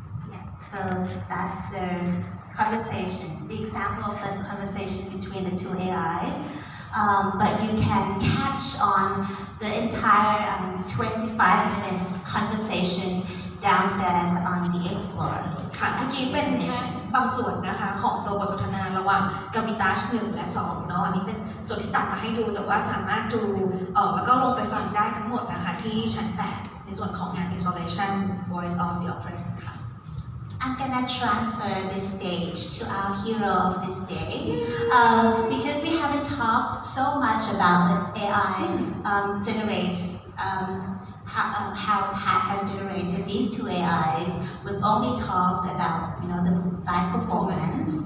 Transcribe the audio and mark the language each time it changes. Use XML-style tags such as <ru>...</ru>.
<en>Yeah, so that's the conversation, the example of the conversation between the two AIs. But you can catch on the entire 25 minutes conversation downstairs on the 8th floor.</en> <th>ค่ะเมื่อกี้เป็นแค่บางส่วนนะคะของตัวบทสนทนาระหว่าง Kawitash 1 และ 2 เนาะอันนี้เป็นส่วนที่ตัดมาให้ดูแต่ว่าสามารถดูแล้วก็ลงไปฟังได้ทั้งหมดนะคะที่ชั้น 8 ในส่วนของงาน exploitation.Voice of the oppressed ค่ะ</th> <en>I'm gonna transfer this stage to our hero of this day because we haven't talked so much about the AI generate how Pat has generated these two AIs. We've only talked about the live performance.</en>